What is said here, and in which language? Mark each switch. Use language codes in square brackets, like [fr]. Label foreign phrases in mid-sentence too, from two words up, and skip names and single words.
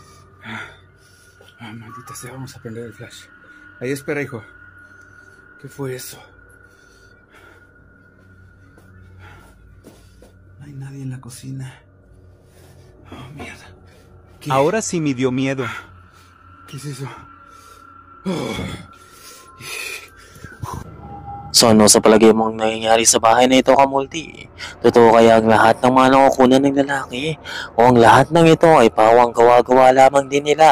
[es] Maldita sea, vamos a prender el flash. Ahí espera, hijo. ¿Qué fue eso? No hay nadie en la cocina. Oh, mierda. ¿Qué? Ahora sí me dio miedo. ¿Qué es eso? [tl] So ano sa palagay mong nangyayari sa bahay na ito, Kamulti? Totoo kaya ang lahat ng mga nakukunan ng lalaki? O ang lahat ng ito ay pawang gawa-gawa lamang din nila?